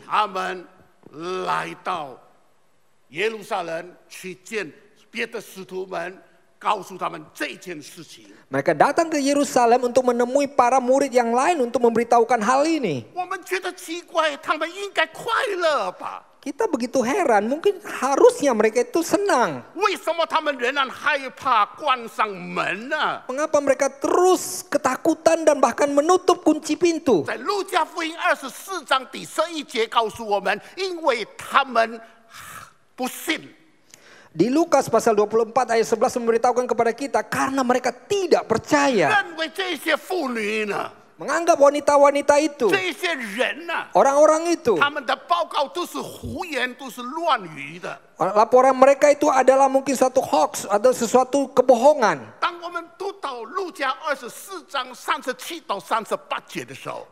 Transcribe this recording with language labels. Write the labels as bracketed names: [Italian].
[Chinese] 他们来到耶路撒冷去见别的使徒们，告诉他们这件事情。 [Indonesian] Mereka datang ke Yerusalem untuk menemui para murid yang lain untuk memberitahukan hal ini. [Chinese] 我们觉得奇怪，他们应该快乐吧？ [Indonesian] Kita begitu heran, mungkin harusnya mereka itu senang. [Chinese] 为什么他们仍然害怕关上门呢？ [Indonesian] Mengapa mereka terus ketakutan dan bahkan menutup kunci pintu? [Chinese] 在路加福音24章第11节告诉我们，因为他们不信。 [Indonesian] Di Lukas pasal 24 ayat 11 memberitahukan kepada kita karena mereka tidak percaya. [Chinese] 认为这些妇女呢， [Indonesian] Menganggap wanita-wanita itu, [Chinese] 这些人呢， [Indonesian] orang-orang itu, [Chinese] 他们的报告都是胡言，都是乱语的。 [Indonesian] laporan mereka itu adalah mungkin suatu hoax atau sesuatu kebohongan. [Chinese] 当我们读到路加24章37到38节的时候，